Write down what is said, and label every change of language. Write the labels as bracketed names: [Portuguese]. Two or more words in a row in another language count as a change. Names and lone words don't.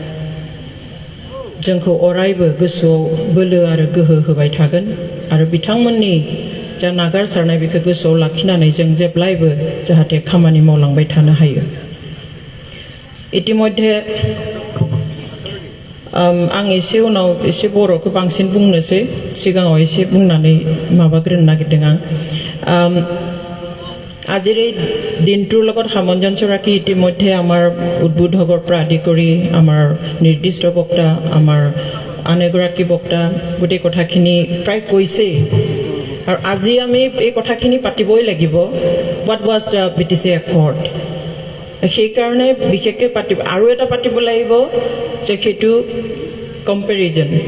[Bodo] जोंखौ अरायबो गोसोआव बोलो आरो गोहो होबाय थागोन आरो बिथांमोननि जा नागारसारनाय बेखौ गोसोआव लाखिनानै जों जेब्लायबो जाहाथे खामानि मावलांबाय थानो हायो इतिमध्ये आं एसे उनाव एसे बर'खौ बांसिन बुंनोसै सिगाङाव एसे बुंनानै माबाग्रोनो नागिरदों आं আজিৰ [Assamese] এই দিনটোৰ লগত সামঞ্জস্য ৰাখি ইতিমধ্যে আমাৰ উদ্বোধকৰ পৰা আদি কৰি আমাৰ নিৰ্দিষ্ট বক্তা আমাৰ আন এগৰাকী বক্তা গোটেই কথাখিনি প্ৰায় কৈছেই আৰু আজি আমি এই কথাখিনি পাতিবই লাগিব [English] what was the BTC accord [Assamese] সেইকাৰণে বিশেষকৈ পাতিব আৰু এটা পাতিব লাগিব যে সেইটো কম্পেৰিজন